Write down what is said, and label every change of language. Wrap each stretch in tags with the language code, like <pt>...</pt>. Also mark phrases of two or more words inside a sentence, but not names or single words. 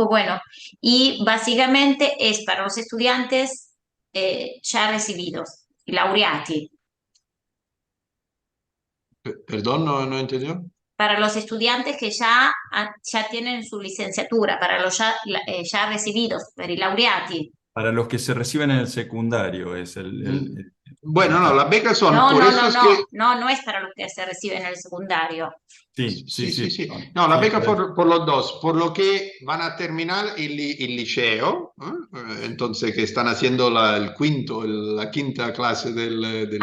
<es>Bueno, y básicamente es para los estudiantes ya recibidos, laureati. Perdón, no entendió. Para los estudiantes que ya, ya tienen su licenciatura, para los ya, ya recibidos,</es> <it>per i laureati.</it> <es>Para los que se reciben en el secundario es Bueno, el no, CABA. las becas son, No, por no, eso no, es no, que no, no es para los que se reciben en el secundario. Sí, sí, sí, sí, sí. sí. No, la Sí, beca por los dos, por lo que van a terminar el liceo, entonces que están haciendo la quinta clase del</es>